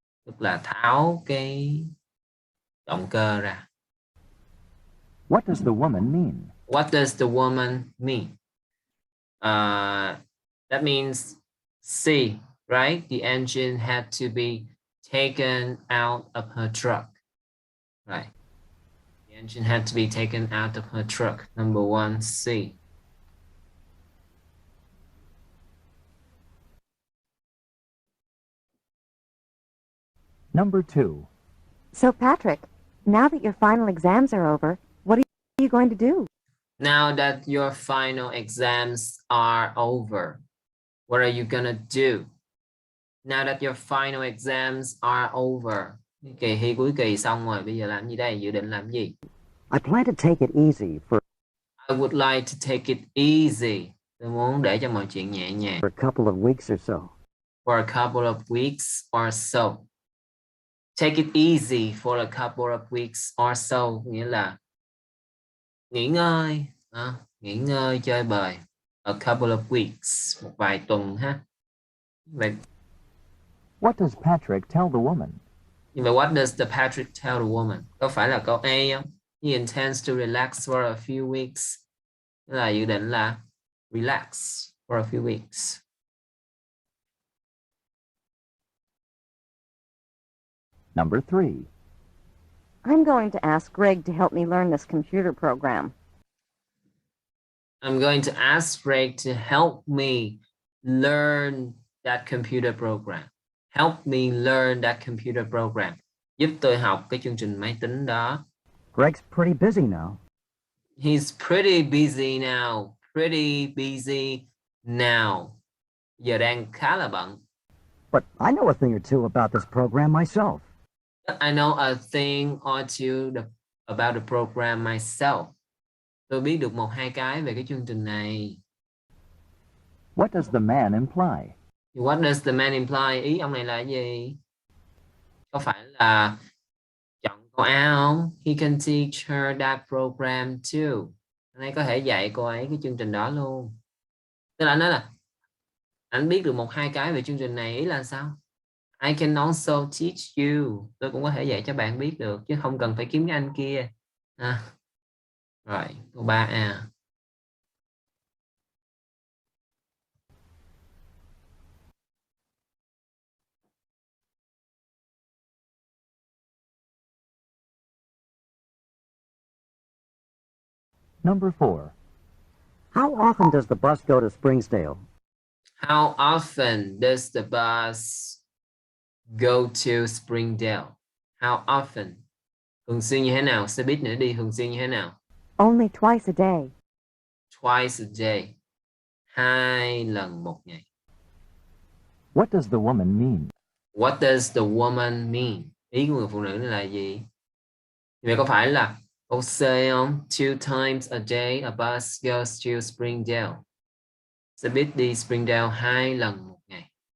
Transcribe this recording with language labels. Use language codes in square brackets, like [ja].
[vi] Tức là tháo cái động cơ ra. [en] What does the woman mean? What does the woman mean? That means C, right? The engine had to be taken out of her truck. Right. The engine had to be taken out of her truck. Number 1, C. Number 2. So, Patrick, now that your final exams are over, what are you going to do? Now that your final exams are over, what are you gonna do? Now that your final exams are over. [vi] Kỳ thi cuối kỳ xong rồi, bây giờ làm gì đây? Dự định làm gì? [en] I plan to take it easy for I would like to take it easy. [vi] Tôi muốn để cho mọi chuyện nhẹ nhàng. [en] a couple of weeks or so. For a couple of weeks or so. Take it easy for a couple of weeks or so. [vi] Nghĩa là nghỉ ngơi. Nghỉ ngơi, chơi bời. [en] A couple of weeks. [vi] Một vài tuần ha. Vậy, [en] What does Patrick tell the woman? [vi] nhưng mà [en] what does the Patrick tell the woman? [vi] Có phải là câu A không? [en] He intends to relax for a few weeks. [vi] Tức là dự định là [en] relax for a few weeks. Number 3. I'm going to ask Greg to help me learn this computer program. I'm going to ask Greg to help me learn that computer program. Help me learn that computer program. [vi] Giúp tôi học cái chương trình máy tính đó. [en] Greg's pretty busy now. He's pretty busy now. Pretty busy now. [vi] Giờ đang khá là bận. [en] But I know a thing or two about this program myself. I know a thing or two about the program myself. [vi] Tôi biết được 1-2 cái về cái chương trình này. [en] What does the man imply? What does the man imply? [vi] Ý ông này là gì? Có phải là chọn câu A không? [en] He can teach her that program too. [vi] Anh ấy có thể dạy cô ấy cái chương trình đó luôn. Tức là anh nói là anh biết được 1-2 cái về chương trình này. Ý là sao? [en] I can also teach you. [vi] Tôi cũng có thể dạy cho bạn biết được, chứ không cần phải kiếm cái anh kia. Rồi, câu 3A. [en] Number 4. How often does the bus go to Springsdale? How often does the bus go to Springdale? How often? [vi] Thường xuyên như thế nào? Xe buýt nữa đi, thường xuyên như thế nào? [en] Only twice a day. Twice a day. [vi] 2 lần một ngày. [en] What does the woman mean? What does the woman mean? [vi] Ý của người phụ nữ là gì? Vậy có phải là câu C không? [en] 2 times a day a bus goes to Springdale. [vi] Xe buýt đi Springdale 2 lần một ngày.